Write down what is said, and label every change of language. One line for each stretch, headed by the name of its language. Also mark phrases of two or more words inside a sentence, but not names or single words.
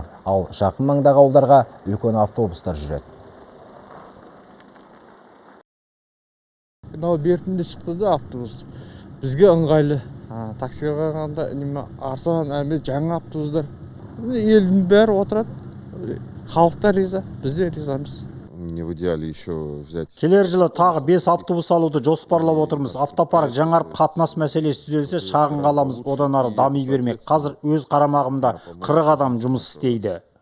Kazakh: Ал жақын маңдағы ауылдарға үлкен автобустар жүреді. Мынау бертінде шықты да автобус. Бізге ыңғайлы. Таксиға қарағанда арзан, жаңа автобустар. Елдің бәрі отырады. Халықтар риза, біз де ризамыз.
Russian: Не в идеале еще взять.
Kazakh: Келер жылы тағы 5 автобус алуды жоспарлап отырмыз. Автопарк жаңарып қатынас мәселесі түзелсе шағын қаламыз одан ары дами бермек. Қазір өз қарамағымда 40 адам жұмыс істейді.